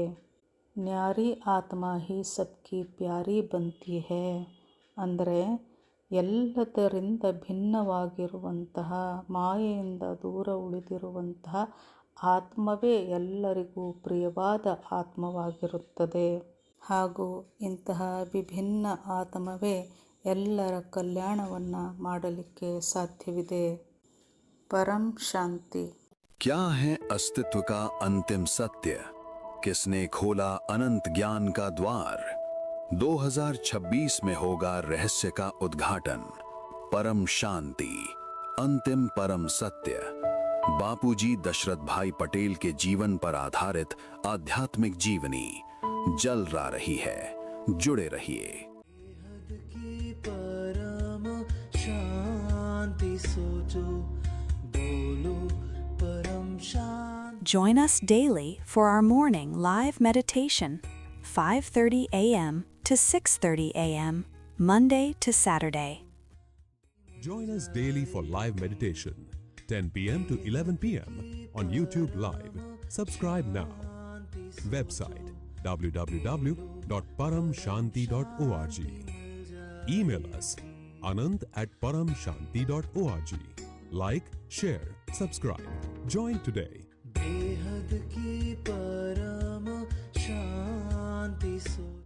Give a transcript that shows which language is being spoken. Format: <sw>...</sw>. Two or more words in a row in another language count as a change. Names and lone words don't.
<hi>न्यारी आत्मा ही सबकी प्यारी बनती है</hi> <kn>ಅಂದರೆ ಎಲ್ಲದರಿಂದ ಭಿನ್ನವಾಗಿರುವಂತಹ, ಮಾಯೆಯಿಂದ ದೂರ ಉಳಿದಿರುವಂತಹ ಆತ್ಮವೇ ಎಲ್ಲರಿಗೂ ಪ್ರಿಯವಾದ ಆತ್ಮವಾಗಿರುತ್ತದೆ. ಹಾಗೂ ಇಂತಹ ವಿಭಿನ್ನ ಆತ್ಮವೇ ಎಲ್ಲರ ಕಲ್ಯಾಣವನ್ನು ಮಾಡಲಿಕ್ಕೆ ಸಾಧ್ಯವಿದೆ. ಪರಂ ಶಾಂತಿ.</kn> <hi>क्या है अस्तित्व का अंतिम सत्य? किसने खोला अनंत ज्ञान का द्वार? 2026 में होगा रहस्य का उद्घाटन। परम शांति, अंतिम परम सत्य। बापूजी दशरथ भाई पटेल के जीवन पर आधारित आध्यात्मिक जीवनी जल रही है। जुड़े रहिए। की परम शांति सोचो, बोलो परम शांति।</hi> <en>Join us daily for our morning live meditation, 5:30 a.m. to 6:30 a.m., Monday to Saturday. Join us daily for live meditation, 10 p.m. to 11 p.m. on YouTube Live. Subscribe now. Website www.paramshanti.org. Email us anant@paramshanti.org. Like, share, subscribe. Join today.</en> <hi>बेहद की परम शांति सोचो।</hi>